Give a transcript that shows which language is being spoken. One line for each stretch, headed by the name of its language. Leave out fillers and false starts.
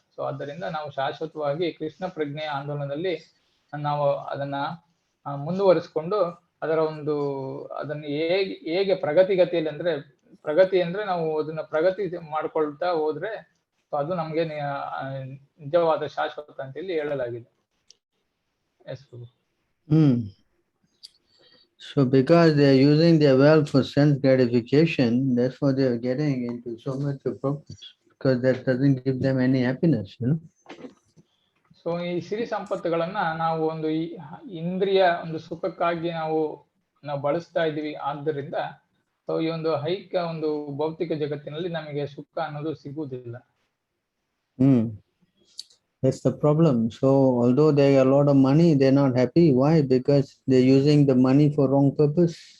Kannada: So ಆದ್ದರಿಂದ ನಾವು ಶಾಶ್ವತವಾಗಿ ಕೃಷ್ಣ ಪ್ರಜ್ಞೆಯ ಆಂದೋಲನದಲ್ಲಿ ನಾವು ಅದನ್ನ ಮುಂದುವರಿಸಿಕೊಂಡು ಅದನ್ನು ಹೇಗೆ ಪ್ರಗತಿಗತಿಯಲ್ಲಿ ಅಂದ್ರೆ ಪ್ರಗತಿ ಅಂದ್ರೆ ನಾವು ಅದನ್ನ ಪ್ರಗತಿ ಮಾಡ್ಕೊಳ್ತಾ ಹೋದ್ರೆ ಅದು ನಮ್ಗೆ ನಿಜವಾದ ಶಾಶ್ವತ ಅಂತ ಹೇಳಿ ಹೇಳಲಾಗಿದೆ.
English: Yes Prabhu. So because they are using their wealth for sense gratification, that's why they are getting into so much of problems, because that doesn't give them any happiness, you know.
Kannada: So ಈ ಸಿರಿ ಸಂಪತ್ತುಗಳನ್ನ ನಾವು ಒಂದು ಇಂದ್ರಿಯ ಒಂದು ಸುಖಕ್ಕಾಗಿ ನಾವು ಬಳಸ್ತಾ ಇದೀವಿ. ಆದ್ದರಿಂದ so ಈ ಒಂದು ಐಕ್ಯ ಒಂದು ಭೌತಿಕ ಜಗತ್ತಿನಲ್ಲಿ ನಮಗೆ ಸುಖ ಅನ್ನೋದು ಸಿಗುವುದಿಲ್ಲ.
English: That's the problem. So although they have a lot of money, they're not happy. Why? Because they're using the money for wrong purpose.